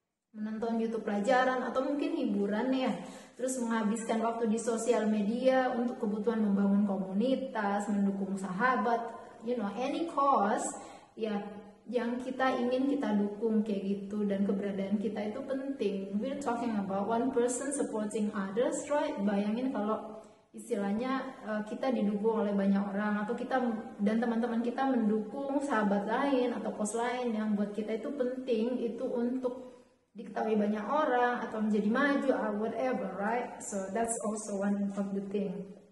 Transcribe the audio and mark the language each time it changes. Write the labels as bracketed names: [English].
[Indonesian] Menonton YouTube pelajaran atau mungkin hiburan ya, terus menghabiskan waktu di sosial media untuk kebutuhan membangun komunitas, mendukung sahabat, [English] any cause [Indonesian] ya yang kita ingin kita dukung kayak gitu, dan keberadaan kita itu penting. [English] We're talking about one person supporting others, right? [Indonesian] Bayangin kalau istilahnya kita didukung oleh banyak orang, atau kita dan teman-teman kita mendukung sahabat lain atau kos lain yang buat kita itu penting, itu untuk diketahui banyak orang atau menjadi maju [English] or whatever, right? So that's also one of the thing.